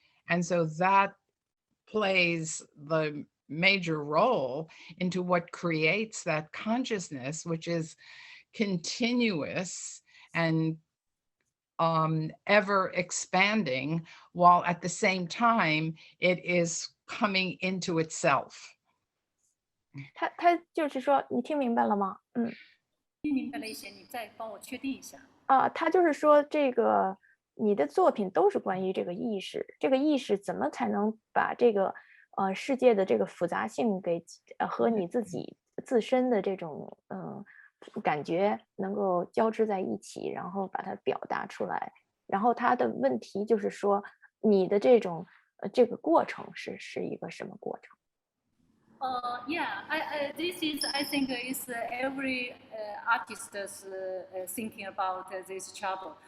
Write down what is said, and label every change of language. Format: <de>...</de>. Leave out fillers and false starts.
<en>And so that plays the major role into what creates that consciousness, which is continuous and ever expanding, while at the same time it is coming into itself.</en> <zh>他就是说，你听明白了吗？听明白了一些，你再帮我确定一下。他就是说，这个你的作品都是关于这个意识，这个意识怎么才能把这个世界的这个复杂性给和你自己自身的这种感觉能够交织在一起，然后把它表达出来。然后他的问题就是说，你的这种这个过程是一个什么过程？</zh> <en>Yeah, this is, I think, is every artist thinking about this trouble.</en>